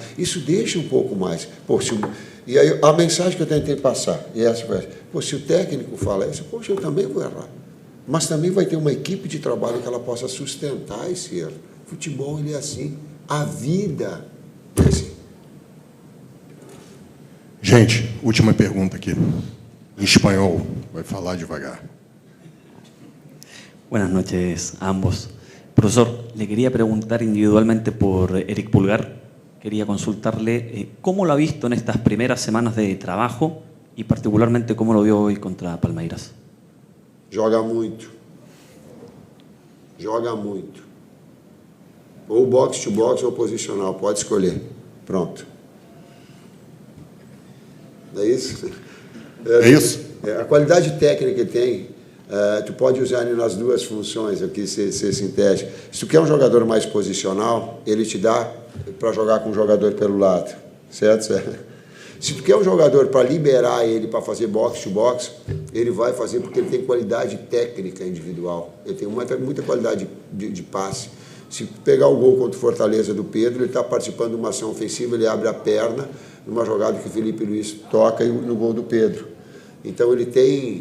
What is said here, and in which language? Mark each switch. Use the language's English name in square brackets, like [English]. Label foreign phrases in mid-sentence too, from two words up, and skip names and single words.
[Portuguese] Isso deixa um pouco mais. E aí a mensagem que eu tentei passar, e essa foi, se o técnico fala isso, poxa, eu também vou errar. Mas também vai ter uma equipe de trabalho que ela possa sustentar esse erro. Futebol, ele é assim. A vida é assim. Gente, última pergunta aqui. Em espanhol, vai falar devagar. [Spanish] Buenas noches a ambos. Profesor, le quería preguntar individualmente por Eric Pulgar. quería consultarle cómo lo ha visto en estas primeras semanas de trabajo y particularmente cómo lo vio hoy contra Palmeiras. [Portuguese] Joga muito. Joga muito. Ou [English] box to box [Portuguese] ou posicional, pode escolher. Pronto. É isso? É isso? A qualidade técnica que tem, tu pode usar ele nas duas funções, aqui ser sintético. Se tu quer um jogador mais posicional, ele te dá para jogar com um jogador pelo lado, certo? Se tu quer um jogador para liberar ele para fazer [English] box to box, [Portuguese] ele vai fazer porque ele tem qualidade técnica individual, ele tem muita qualidade de passe. Se pegar o gol contra o Fortaleza do Pedro, ele está participando de uma ação ofensiva, ele abre a perna numa jogada que o Felipe Luiz toca no gol do Pedro. Então ele tem...